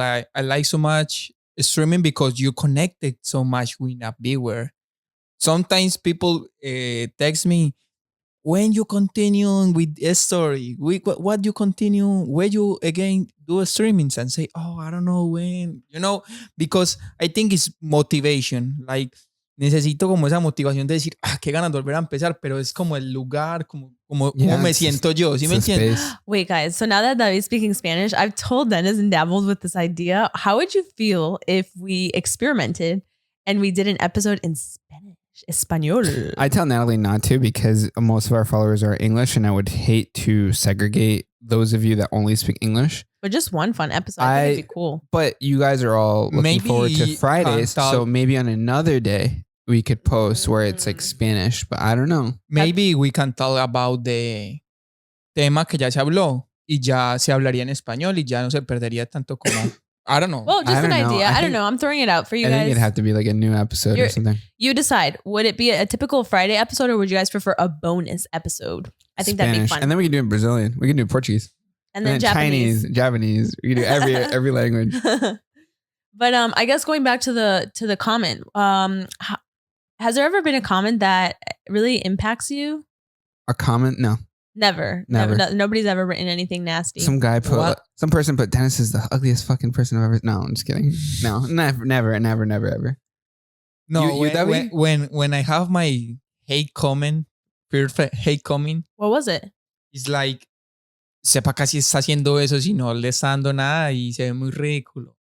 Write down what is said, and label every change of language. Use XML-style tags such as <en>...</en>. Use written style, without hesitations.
<en>I like so much streaming because you connected so much with a viewer. Sometimes people text me, when you continue with a story, what you continue, when you again do a streamings, and say, oh, I don't know when, because I think it's motivation.</en> <es>Like, necesito como esa motivación de decir, qué ganas de volver a empezar, pero es como el lugar, como me siento yo. ¿Sí me entiendes?</es> <en>Wait, guys. So now that David's speaking Spanish, I've told Dennis and dabbled with this idea. How would you feel if we experimented and we did an episode in Spanish?</en> <es>Español.</es> <en>I tell Natalie not to, because most of our followers are English, and I would hate to segregate those of you that only speak English. But just one fun episode. I think it'd be cool. But you guys are all looking forward to Fridays, so maybe on another day we could post where it's like Spanish, but I don't know. Maybe we can talk about the</en> <es>tema que ya se habló y ya se hablaría en español y ya no se perdería tanto como...</es> <en>I don't know. Well, just an idea. I don't know. I'm throwing it out for you guys. I think it'd have to be like a new episode or something. You decide. Would it be a typical Friday episode, or would you guys prefer a bonus episode? I think that'd be fun. And then we can do it in Brazilian. We can do Portuguese. And then Japanese. Japanese. We can do every language. But I guess going back to the comment, has there ever been a comment that really impacts you? A comment? No. Never. Nobody's ever written anything nasty. Some person put Dennis is the ugliest fucking person I've ever. No, I'm just kidding. No, never, ever. No, when I have my hate comment, perfect hate comment. What was it?</en> <es>It's like, sepa casi está haciendo eso si no le está dando nada y se ve muy ridículo.</es>